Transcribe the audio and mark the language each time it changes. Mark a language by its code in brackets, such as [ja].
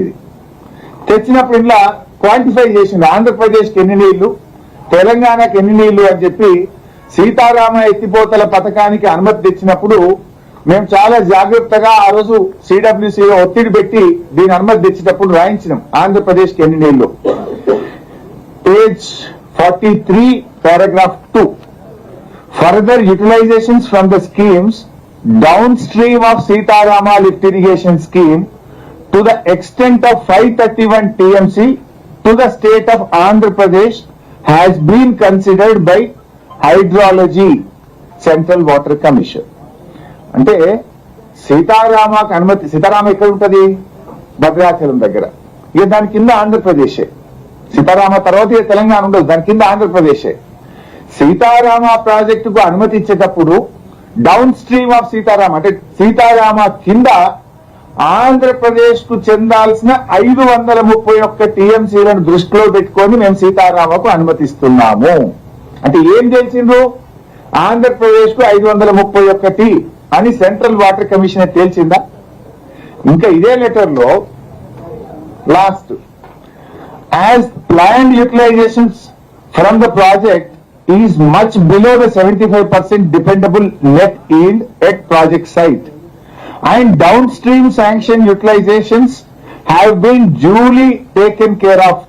[te] ఇది తెచ్చినప్పుడు ఇలా క్వాంటిఫై చేసింది, ఆంధ్రప్రదేశ్కి ఎన్ని నీళ్లు, తెలంగాణకి ఎన్ని నీళ్లు అని చెప్పి సీతారామ ఎత్తిపోతల పథకానికి అనుమతి తెచ్చినప్పుడు మేము చాలా జాగ్రత్తగా ఆ రోజు సిడబ్ల్యూసీలో ఒత్తిడి పెట్టి దీని అనుమతి తెచ్చినప్పుడు రాయించినాం ఆంధ్రప్రదేశ్కి ఎన్ని నీళ్లు. [en] Page 43 paragraph 2. Further utilizations from the schemes downstream of Sitarama lift irrigation scheme to the extent of 531 TMC to the state of Andhra Pradesh has been considered by Hydrology Central Water Commission. [te] అంటే సీతారామకు అనుమతి, సీతారామ ఎక్కడ ఉంటది? భద్రాచలం దగ్గర. ఇక దాని కింద ఆంధ్రప్రదేశే. సీతారామ తర్వాత తెలంగాణ ఉండదు, దాని కింద ఆంధ్రప్రదేశే. సీతారామ ప్రాజెక్టుకు అనుమతి ఇచ్చేటప్పుడు డౌన్ స్ట్రీమ్ ఆఫ్ సీతారామ అంటే సీతారామ కింద ఆంధ్రప్రదేశ్ కు చెందాల్సిన 531 టీఎంసీలను దృష్టిలో పెట్టుకొని మేము సీతారామకు అనుమతిస్తున్నాము. అంటే ఏం తెలిసిందో ఆంధ్రప్రదేశ్ కు 531 అని సెంట్రల్ వాటర్ కమిషన్ తేల్చిందా? ఇంకా ఇదే లెటర్ లో last, [en] as planned utilizations from the project is much below the 75% dependable net yield at project site and downstream sanction utilizations have been duly taken care of.